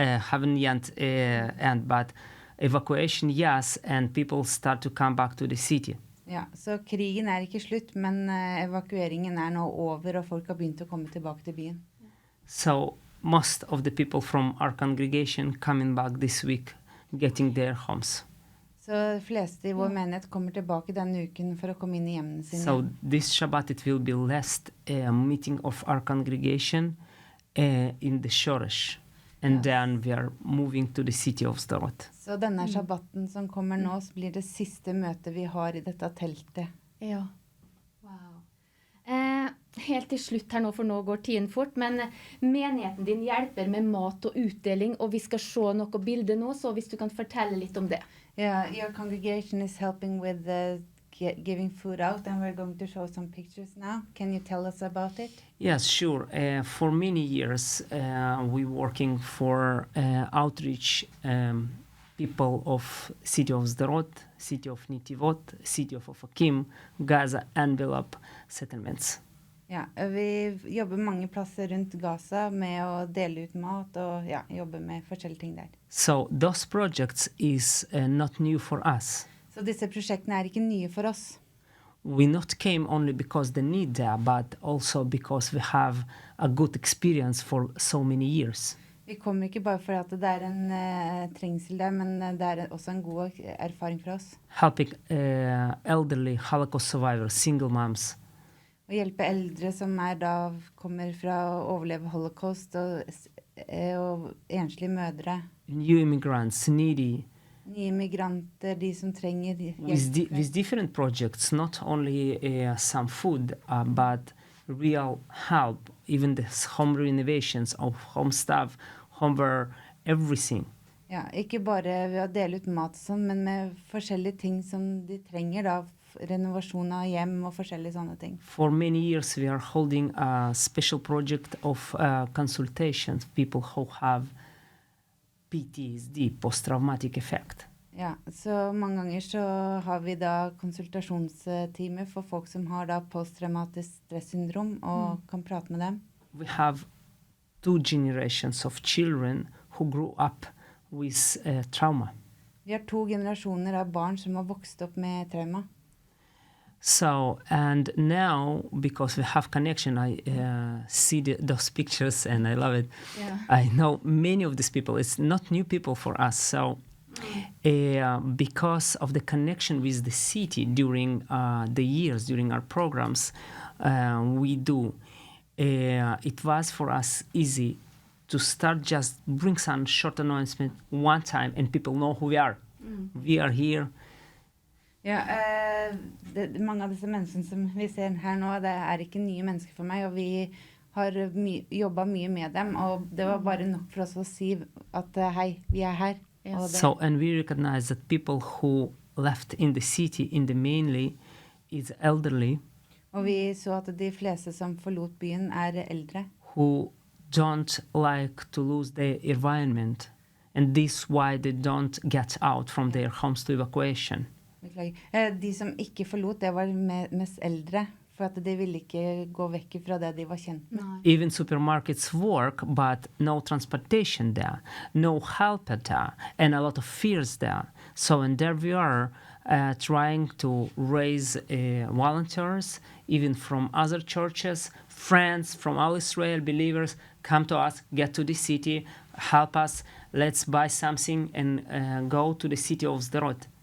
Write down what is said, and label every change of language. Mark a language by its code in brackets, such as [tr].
[en] Haven't yet end, but evacuation, yes, and people start to come back to the city. [no] Ja, så krigen er ikke slutt, men evakueringen er nå over, og folk har begynt å komme tilbake til byen. [en] So most of the people from our congregation coming back this week, getting their homes. [no] Så de fleste i vår menighet kommer tilbake denne uken for å komme inn i hjemmene sine. [en] So this Shabbat it will be last meeting of our congregation in the Shoresh. And then we are moving to the city of Sderot. [no] Så denne shabbaten som kommer nå, så blir det siste møte vi har i dette teltet. Ja. Wow. Helt til slutt her nå, for nå går tiden fort, men menigheten din hjelper med mat og utdeling, og vi skal se noe bilde nå, så hvis du kan fortelle litt om det. [en] Yeah, your congregation is helping with giving food out, and we're going to show some pictures now. Can you tell us about it? Yes, sure. For many years, we working for outreach people of city of Sderot, city of Nitivot, city of Ofakim, Gaza envelope settlements. [no] Ja, vi jobber mange plasser rundt Gaza med å dele ut mat og ja, jobbe med forskjellige ting der. [en] So those projects is not new for us. [no] Så disse prosjektene er ikke nye for oss. [en] We not came only because the need there, but also because we have a good experience for so many years. [no] Vi kommer ikke bare fordi at det er en trengsel der, men det er også en god erfaring for oss. [en] Helping elderly Holocaust survivors, single moms, [no] Å hjelpe eldre som kommer fra å overleve holocaust og enslige mødre, [en] new immigrants, needy, [no] nye migranter, de som trenger [en] with [no] hjelp. [en] different projects, not only some food, but real help, even the home renovations of home stuff, homeware, everything. [no] Ja, ikke bare ved å dele ut mat og sånn, men med forskjellige ting som de trenger da, renovasjon av hjem og forskjellige sånne ting. [en] For many years, we are holding a special project of consultations, people who have PTSD, post-traumatic effect. [no] Ja, så mange ganger så har vi da konsultasjonstimer for folk som har da posttraumatisk stressyndrom og kan prate med dem. [en] We have 2 generations of children who grew up with trauma. [no] Vi har 2 generasjoner av barn som har vokst opp med trauma. [en] So, and now, because we have connection, I see those pictures and I love it. Yeah. I know many of these people. It's not new people for us. So, because of the connection with the city during the years, during our programs, we do. It was for us easy to start just bring some short announcement one time and people know who we are. We are here. [no] Ja, mange av disse menneskene som vi ser her nå, det er ikke nye mennesker for meg, og vi har jobbet mye med dem, og det var bare nok for oss å si at hei, vi er her. [en] Yes. [no] Og det, [en] So, and we recognize that people who left in the city, in the mainly, is elderly, [no] og vi så at de fleste som forlot byen er eldre, [en] who don't like to lose their environment, and this why they don't get out from their homes to evacuation. [no] beklager. De som ikke forlot, det var mest eldre, for at de ville ikke gå vekk fra det de var kjent med. Nei. [en] Even supermarkets work, but no transportation there, no help there, and a lot of fears there. So, and there we are trying to raise volunteers, even from other churches, friends from all Israel believers, come to us, get to the city, help us, let's buy something and go to the city of Sderot.